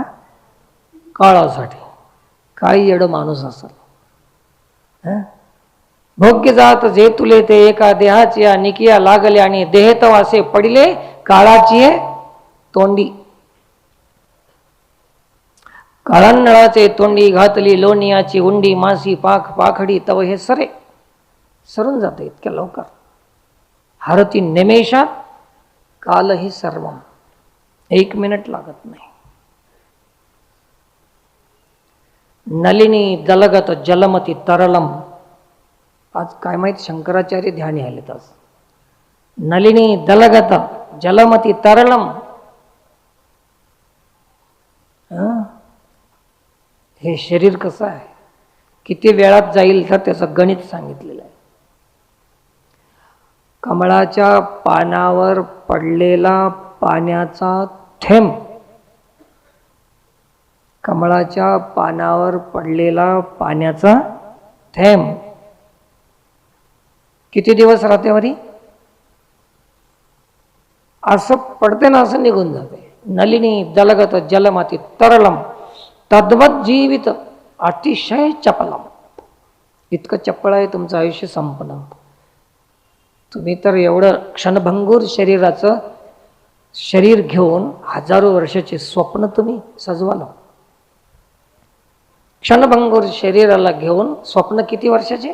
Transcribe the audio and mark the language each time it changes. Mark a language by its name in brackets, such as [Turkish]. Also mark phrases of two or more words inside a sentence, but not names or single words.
[Marathi] काळासाठी. काही येडं माणूस असेल. भोग्य जात जे तुले ते एका देहाची निकिया लागले आणि देह तो असे पडिले काळाची तोंडी. काळांनळाचे तोंडी घातली लोणियाची उंडी मासी पाख पाखडी तव हे सरे. सरून जाते इतक्या लवकर. [Sanskrit] हरती निमेषात कालही सर्वम. [Marathi] 1 मिनिट लागत नाही. [Sanskrit] नलिनी दलगत जलमती तरलम. [Marathi] आज काय माहित शंकराचार्य ध्यानी आलेत आज. [Sanskrit] नलिनी दलगत जलमती तरलम. [Marathi] हे शरीर कसं आहे, किती वेळात जाईल तर त्याचं गणित सांगितलेलं आहे. कमळाच्या पानावर पडलेला पाण्याचा थेंब, कमळाच्या पानावर पडलेला पाण्याचा थेंब किती दिवस राहते वरी? असं पडते ना असं निघून जाते. [Sanskrit] नलिनी दलगत जलमाती तरलम तद्वत जीवित अतिशय चपलम. [Marathi] इतकं चपळ आहे तुमचं आयुष्य संपणं. तुम्ही तर एवढं क्षणभंगूर शरीराचं शरीर घेऊन हजारो वर्षाचे स्वप्न तुम्ही सजवाल. क्षणभंगूर शरीराला घेऊन स्वप्न किती वर्षाचे?